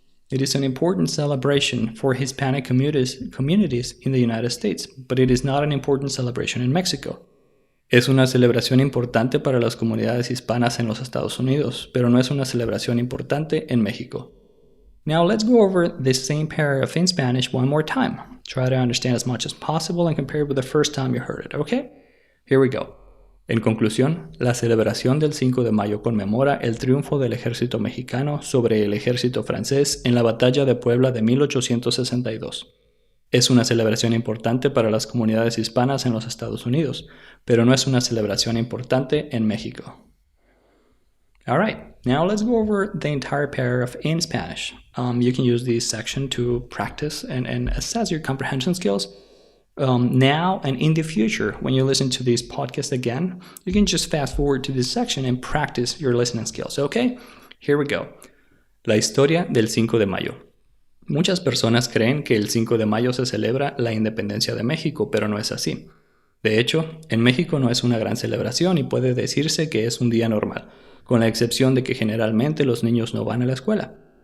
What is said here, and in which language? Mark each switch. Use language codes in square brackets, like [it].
[en] It is an important celebration for Hispanic communities in the United States, but it is not an important celebration in Mexico. [es] Es una celebración importante para las comunidades hispanas en los Estados Unidos, pero no es una celebración importante en México. [en] Now let's go over this same paragraph in Spanish one more time. Try to understand as much as possible and compare it with the first time you heard it, okay? Here we go. En conclusión, la celebración del 5 de mayo conmemora el triunfo del ejército mexicano sobre el ejército francés en la batalla de Puebla de 1862. Es una celebración importante para las comunidades hispanas en los Estados Unidos, pero no es una celebración importante en México. Alright, now let's go over the entire paragraph in Spanish. You can use this section to practice and assess your comprehension skills. Now and in the future, when you listen to this podcast again, you can just fast forward to this section and practice your listening skills, okay? Here we go. [es] La historia del 5 de mayo. Muchas personas creen que el 5 de mayo se celebra la independencia de México, pero no es así. De hecho, en México no es una gran celebración y puede decirse que es un día normal, con la excepción de que generalmente los niños no van a la escuela.